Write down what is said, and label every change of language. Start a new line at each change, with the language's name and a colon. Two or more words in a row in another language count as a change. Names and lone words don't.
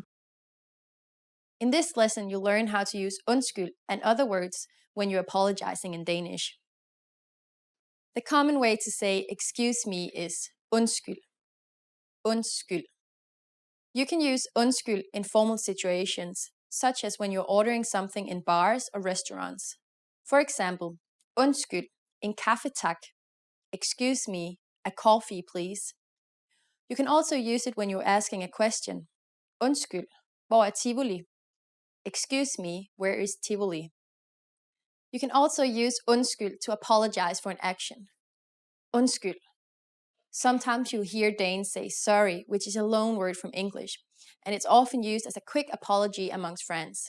English: In this lesson, you'll learn how to use undskyld and other words when you're apologizing in Danish. The common way to say excuse me is undskyld. Undskyld. You can use undskyld in formal situations, such as when you're ordering something in bars or restaurants. For example,
Danish: undskyld in kaffe tak.
English: Excuse me, a coffee please. You can also use it when you're asking a question.
Danish: Undskyld, hvor er Tivoli?
English: Excuse me, where is Tivoli? You can also use undskyld to apologize for an action. Undskyld. Sometimes you'll hear Danes say sorry, which is a loan word from English, and it's often used as a quick apology amongst friends.